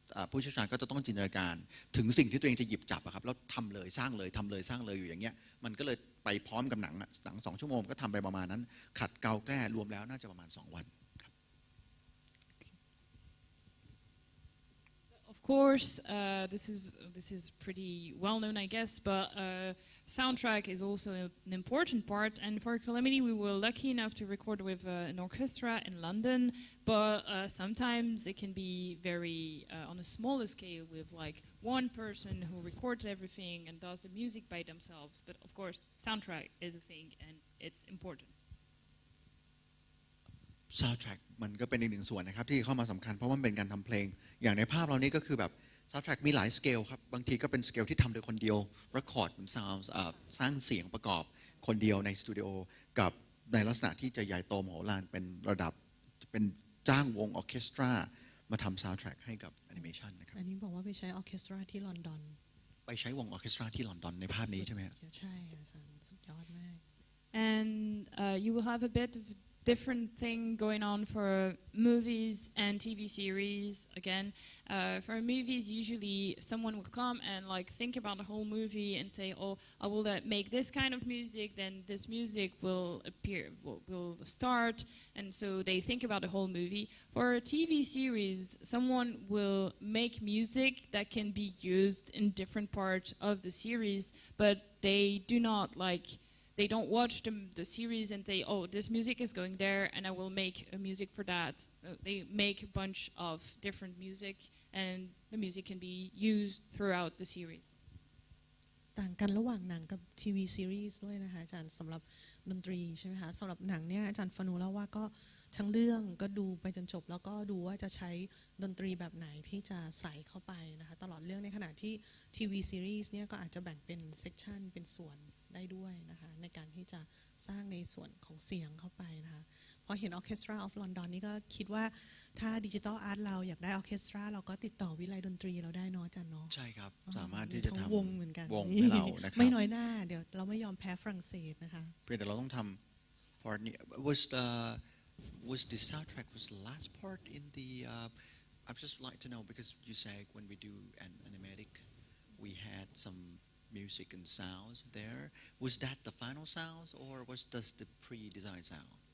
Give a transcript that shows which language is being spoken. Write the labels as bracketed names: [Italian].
[Thai] ผู้เชี่ยวชาญก็จะต้องจินตนาการถึงสิ่งที่ตัวเองจะหยิบจับอะครับแล้วทำเลยสร้างเลยทำเลยสร้างเลยอยู่อย่างเงี้ยมันก็เลยไปพร้อมกับหนัง2 ชั่วโมงก็ทำไปประมาณนั้นขัดเกลาแก้รวมแล้วน่าจะประมาณ2 วัน [English] Of course, this is pretty well known, I guess, but soundtrack is also an important part. And for Calamity, we were lucky enough to record with an orchestra in London, but sometimes it can be very on a smaller scale with like one person who records everything and does the music by themselves. But of course, soundtrack is a thing and it's important. [Thai] soundtrack มันก็เป็นอีกหนึ่งส่วนนะครับที่เข้ามาสำคัญเพราะว่ามันเป็นการทำเพลงอย่างในภาพเรานี้ก็คือแบบ soundtrack มีหลายสเกลครับบางทีก็เป็นสเกลที่ทำโดยคนเดียว record เป็น sound สร้างเสียงประกอบคนเดียวในสตูดิโอกับในลักษณะที่จะใหญ่โตมโหฬารเป็นระดับเป็นจ้างวงออร์เคสตรามาทำ soundtrack ให้กับแอนิเมชันนะครับ อันนี้บอกว่าไปใช้ออร์เคสตราที่ลอนดอน ไปใช้วงออร์เคสตราที่ลอนดอนในภาพนี้ใช่ไหม ใช่อาจารย์สุดยอดมาก [English] And you will have a bit of different thing going on for movies and TV series. Again, for movies, usually someone will come and like think about the whole movie and say, "Oh, I will make this kind of music. Then this music will appear, will start." And so they think about the whole movie. For a TV series, someone will make music that can be used in different parts of the series, but they do not like. They don't watch the series and say, oh, this music is going there and I will make a music for that. They make a bunch of different music and the music can be used throughout the series. [Thai] ต่างกันระหว่างหนังกับทีวีซีรีส์ด้วยนะคะอาจารย์สำหรับดนตรีใช่ไหมคะสำหรับหนังเนี่ยอาจารย์ฟานูเล่าว่าก็ทั้งเรื่องก็ดูไปจนจบแล้วก็ดูว่าจะใช้ดนตรีแบบไหนที่จะใส่เข้าไปนะคะตลอดเรื่องในขณะที่ทีวีซีรีส์เนี่ยก็อาจจะแบ่งเป็นเซกชันเป็นส่วนได้ด้วยนะคะในการที่จะสร้างในส่วนของเสียงเข้าไปนะคะพอเห็น Orchestra of London นี่ก็คิดว่าถ้าดิจิทัลอาร์ตเราอยากได้ออร์เคสตราเราก็ติดต่อวิไลดนตรีเราได้เนาะอาจารย์เนาะ ใช่ครับสามารถที่จะทำ วงเหมือนกัน วงให้เรานะครับ ไม่น้อยหน้าเดี๋ยวเราไม่ยอมแพ้ฝรั่งเศสนะคะ เพียงแต่เราต้องทำ part นี้ [English] was the soundtrack was the last part in the I'd just like to know because you say when we do an animatic we had some music and sounds there. Was that the final sounds or was just the pre-designed sound?